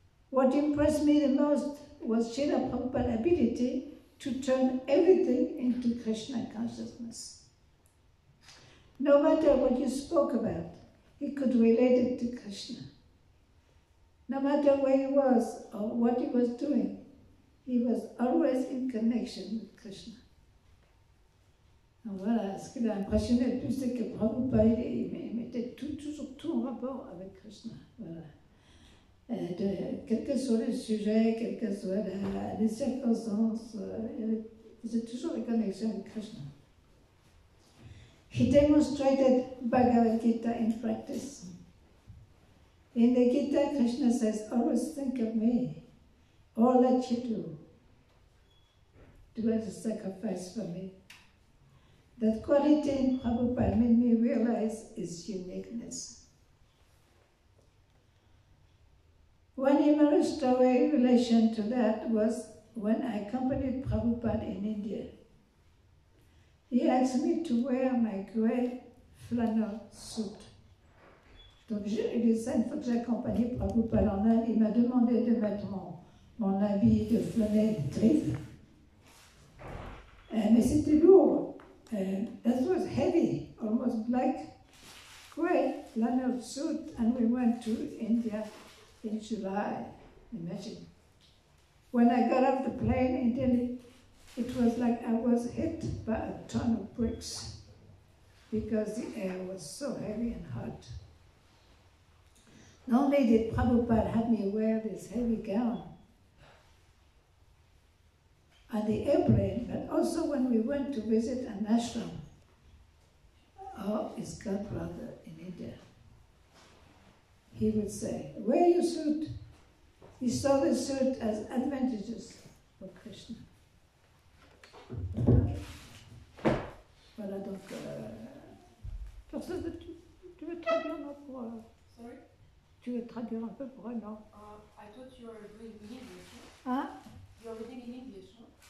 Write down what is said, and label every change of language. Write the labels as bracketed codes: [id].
[en] What impressed me the most was Srila Prabhupada's ability to turn everything into Krishna consciousness. No matter what you spoke about, he could relate it to Krishna. No matter where he was or what he was doing, he was always in connection with Krishna. [fr] Donc voilà, ce qui m'a impressionné le plus, c'est que Prabhupada, il mettait toujours tout en rapport avec Krishna. Voilà. Quel que soit le sujet, quelles que soient les circonstances, il faisait toujours une connexion avec Krishna. [en] He demonstrated Bhagavad Gita in practice. In the Gita, Krishna says, always think of me, all that you do as a sacrifice for me. That quality in Prabhupada made me realize his uniqueness. One humorous story in relation to that was when I accompanied Prabhupada in India. He asked me to wear my grey flannel suit. [fr] Donc, une fois que j'ai accompagné Prabhupada en Inde, il m'a demandé de mettre mon habit de flanelle grise. Mais c'était lourd. [en] That was heavy, almost black, grey flannel suit, and we went to India in July. Imagine. When I got off the plane in Delhi, it was like I was hit by a ton of bricks because the air was so heavy and hot. Not only did Prabhupada have me wear this heavy gown on the airplane, but also when we went to visit an ashram of his godbrother in India, he would say, wear your suit. He saw the suit as advantageous for Krishna. [fr] Voilà, donc, personne, tu veux traduire non, pour... [en] Sorry? [fr] Tu veux traduire un peu pour un non? [en] I thought you were doing in English. [fr] Hein? [en] You are reading in English, no?